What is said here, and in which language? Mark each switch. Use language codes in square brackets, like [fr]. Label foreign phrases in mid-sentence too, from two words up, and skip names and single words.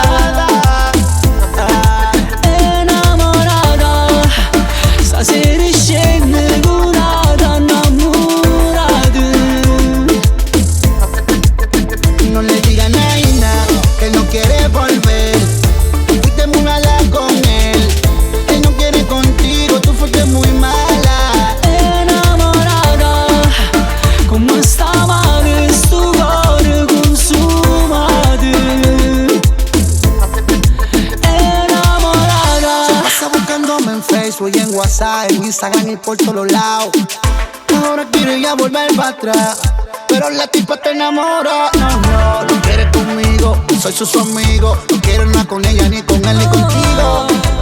[es] Enamorada, estás innamorada, enamorada. No le diga a Naina que no quiere volver. Fuiste muy mala con él. Él no quiere contigo, tú fuiste muy mala. Enamorada, [it] come stava questo cuore consumato. [es] Enamorada, Pasa buscándome en Facebook y en WhatsApp, en Instagram y por todos lados. Ahora quiere ya volver para atrás, pero la tipa te enamora. No quiere conmigo, soy su amigo. No quiero nada con ella, ni con él, ni contigo.